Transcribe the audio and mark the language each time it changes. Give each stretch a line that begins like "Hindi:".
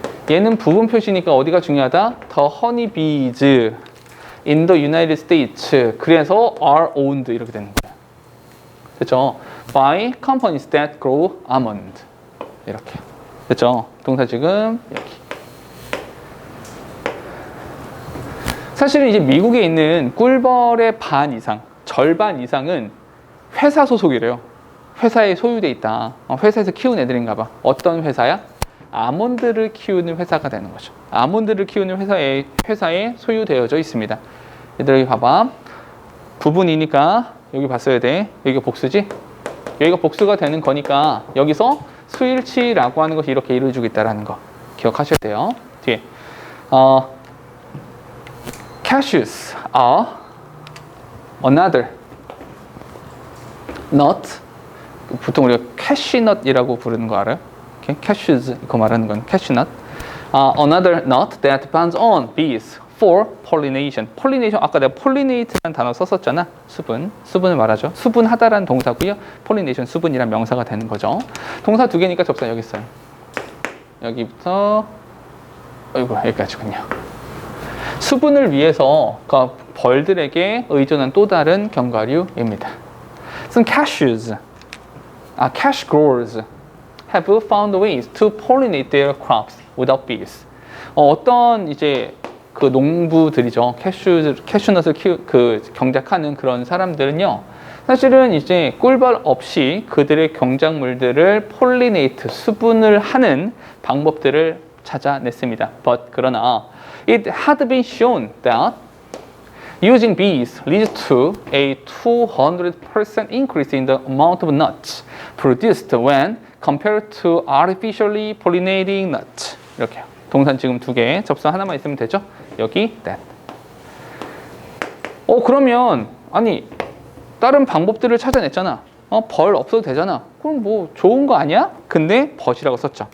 Korean: 얘는 부분 표시니까 어디가 중요하다?
English: The honeybees in the United States.
Korean: 그래서
English: are owned
Korean: 이렇게 되는 거예요. 됐죠?
English: By companies that grow almond.
Korean: 이렇게. 됐죠? 동사 지금 여기. 사실은 이제 미국에 있는 꿀벌의 반 이상, 절반 이상은 회사 소속이래요. 회사에 소유돼 있다. 회사에서 키운 애들인가 봐. 어떤 회사야? 아몬드를 키우는 회사가 되는 거죠. 아몬드를 키우는 회사에 소유되어져 있습니다. 얘들 여기 봐봐. 부분이니까 여기 봤어야 돼. 여기가 복수지? 여기가 복수가 되는 거니까 여기서 수일치라고 하는 것이 이렇게 이루어지고 있다는 거 기억하셔야 돼요. 뒤에
English: cashews are another nut.
Korean: 보통 우리가 캐시넛이라고 부르는 거 알아요? cashews 이거 말하는 건 캐시넛.
English: Another nut that depends on bees for pollination.
Korean: pollination 아까 내가 pollinate라는 단어 썼었잖아. 수분을 말하죠. 수분하다라는 동사고요. pollination 수분이란 명사가 되는 거죠. 동사 2개니까 접사 여기 있어요. 여기부터 여기까지군요. 수분을 위해서 그러니까 벌들에게 의존한 또 다른 견과류입니다.
English: Some cash growers have found ways to pollinate their crops without bees.
Korean: 어떤 이제 그 농부들이죠. 캐슈넛을 경작하는 그런 사람들은요. 사실은 이제 꿀벌 없이 그들의 경작물들을 폴리네이트, 수분을 하는 방법들을 찾아냈습니다. 그러나
English: it had been shown that using bees leads to a 200% increase in the amount of nuts produced when compared to artificially pollinating nuts.
Korean: 이렇게요. 동산 지금 2개, 접수 하나만 있으면 되죠? 여기 that. 그러면 아니 다른 방법들을 찾아냈잖아. 벌 없어도 되잖아. 그럼 뭐 좋은 거 아니야? 근데 but이라고 썼죠.